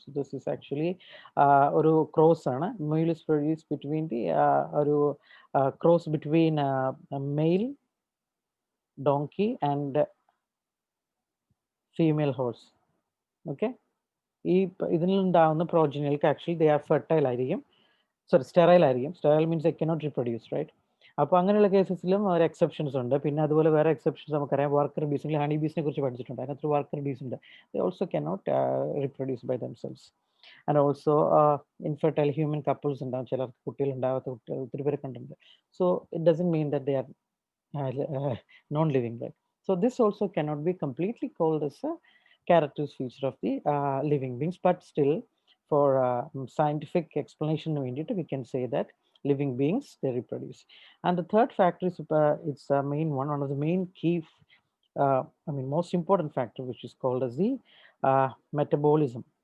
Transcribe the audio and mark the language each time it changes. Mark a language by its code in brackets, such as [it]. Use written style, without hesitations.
[en] So this is actually ഒരു cross ആണ്. Mule is produced between the ഒരു cross between a male donkey and female horse. [ml] Okay, ഇതിലുണ്ടാവുന്ന പ്രോജനികൾക്ക് actually they are fertile ആയിരിക്കും, sorry sterile ആയിരിക്കും. [en] Sterile means they cannot reproduce, right? [ml] അപ്പോൾ അങ്ങനെയുള്ള കേസസിലും ഒരു exceptions ഉണ്ട്. പിന്നെ അതുപോലെ വേറെ എക്സെപ്ഷൻസ് നമുക്കറിയാം. വർക്കർ ബീസ്, നിങ്ങൾ ഹണി ബീസിനെ കുറിച്ച് പഠിച്ചിട്ടുണ്ട്. അതിനകത്ത് വർക്കർ ബീസ് ഉണ്ട്. [en] They also cannot reproduce by themselves. And also infertile human couples [ml] ഉണ്ടാവും, ചിലർക്ക് കുട്ടികൾ ഉണ്ടാവാത്ത കുട്ടികൾ ഒത്തിരി പേരെ കണ്ടിട്ടുണ്ട്. [en] So it doesn't mean that they are non-living, right? So this also cannot be completely called as a characteristic feature of the living beings, but still for scientific explanation we can say that living beings, they reproduce. And the third factor is it's the main one of the main key, most important factor, which is called as the metabolism.